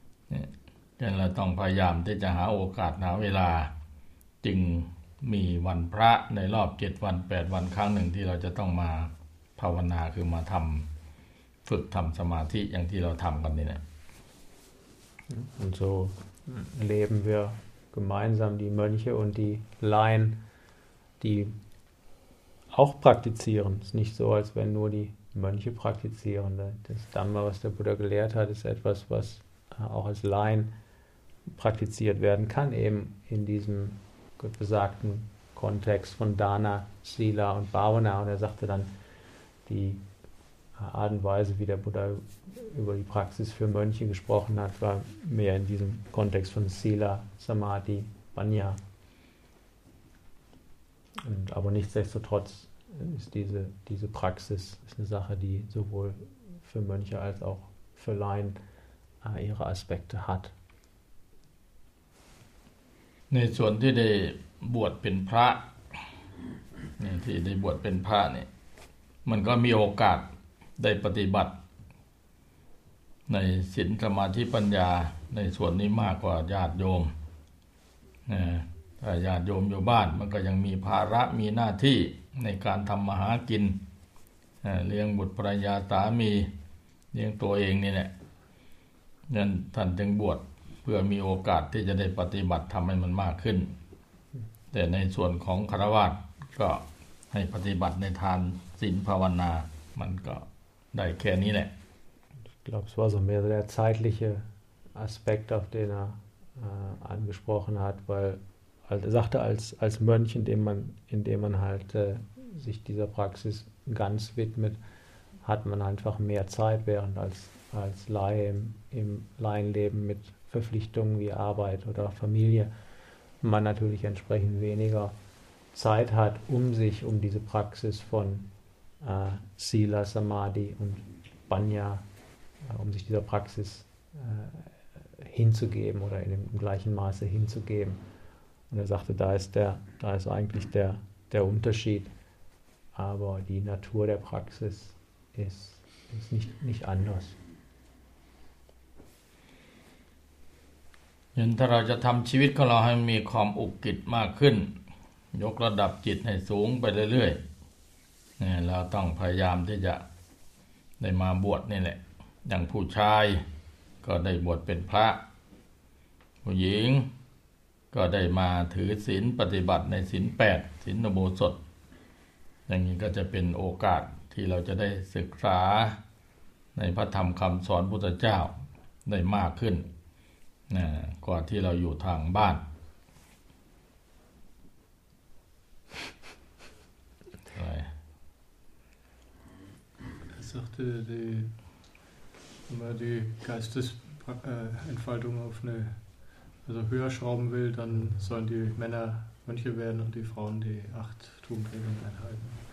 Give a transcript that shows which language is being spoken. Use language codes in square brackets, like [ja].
[th] เนี่ยเราต้องพยายามที่จะหาโอกาสหาเวลาจึงมีวันพระในรอบ7วัน8วันครั้งนึงที่เราจะต้องมาภาวนาคือมาทำฝึกทำสมาธิอย่างที่เราทำกันนี่แหละ [de] Und so leben wir gemeinsam die Mönche und die Laien, die auch praktizieren. Es ist nicht so, als wenn nur die Mönche praktizieren. Das Dhamma, was der Buddha gelehrt hat, ist etwas, was auch als Laien praktiziert werden kann, eben in diesem besagten Kontext von Dana, Sila und Bhavana. Und er sagte dann, die Art und Weise, wie der Buddha über die Praxis für Mönche gesprochen hat, war mehr in diesem Kontext von Sila, Samadhi, Panya. Aber nichtsdestotrotz ist diese Praxis ist eine Sache, die sowohl für Mönche als auch für Laien ihre Aspekte hat. [th] ในส่วนที่ได้บวชเป็นพระเนี่ยที่ได้บวชเป็นพระเนี่ยมันก็มีโอกาสได้ปฏิบัติในศีลสมาธิปัญญาในส่วนนี้มากกว่าญาติโยม นะถ้าญาติโยมอยู่บ้านมันก็ยังมีภาระมีหน้าที่ในการทำมาหากินเลี้ยงบุตรภรรยาสามีเลี้ยงตัวเองนี่แหละนั่นท่านจึงบวชเพื่อมีโอกาสที่จะได้ปฏิบัติทำให้มันมากขึ้นแต่ในส่วนของคฤหัสถ์ก็ให้ปฏิบัติในทานศีลภาวนามันก็ได้แค่นี้แหละ [de] Ich glaube, es war so mehr der zeitliche Aspekt, auf den er angesprochen hat, weil er sagte, als Mönch, indem man halt sich dieser Praxis ganz widmet, hat man einfach mehr Zeit, während als Laie im Laienleben mit Verpflichtungen wie Arbeit oder Familie, man natürlich entsprechend weniger Zeit hat, um sich um diese Praxis von Sila, Samadhi und Banya, um sich dieser Praxis hinzugeben oder in dem gleichen Maße hinzugeben. Und er sagte, da ist eigentlich der Unterschied, aber die Natur der Praxis ist nicht anders. [th] เห็นถ้าเราจะทำชีวิตของเราให้มีความอุกกิจมากขึ้นยกระดับจิตให้สูงไปเรื่อยๆเราต้องพยายามที่จะได้มาบวชนี่แหละอย่างผู้ชายก็ได้บวชเป็นพระ ผู้หญิงก็ได้มาถือศีลปฏิบัติในศีล8ศีลอุโบสถอย่างนี้ก็จะเป็นโอกาสที่เราจะได้ศึกษาในพระธรรมคำสอนพุทธเจ้าได้มากขึ้นกว่าที่เราอยู่ทางบ้าน [de] Er sagte, wenn man die Geistesentfaltung auf eine, also höher schrauben will, dann sollen die Männer Mönche werden und die Frauen die 8 Tugendregeln einhalten.